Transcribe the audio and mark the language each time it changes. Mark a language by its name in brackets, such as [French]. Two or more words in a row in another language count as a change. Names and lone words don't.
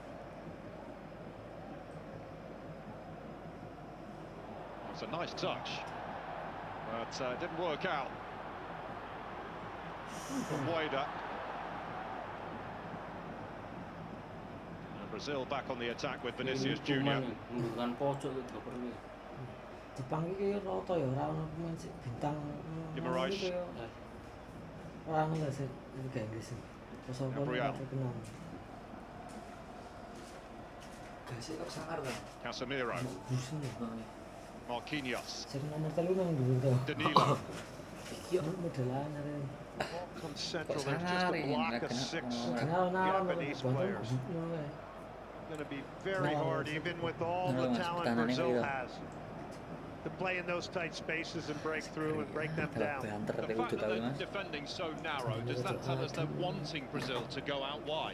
[English] It's a nice touch, but it didn't work out. From Maeda. Brazil back on the attack with Vinicius Junior. [Javanese] Jepang iki rata ya ora ono pemain sik bintang. Gigabyte. Ora ono sik Liga Inggris. Gabriel. Gasih kok sangar ta? Casemiro. Marquinhos. Sing nomor 3 nang dhuwur to. Danilo. Iki ono modelan are. [English] Comes central, there's just a block of 6 Japanese players. Going to be very hard, even with all the talent Brazil has, to play in those tight spaces and break through and break them down. The fact that they're defending so narrow, does that tell us they're wanting Brazil to go out wide?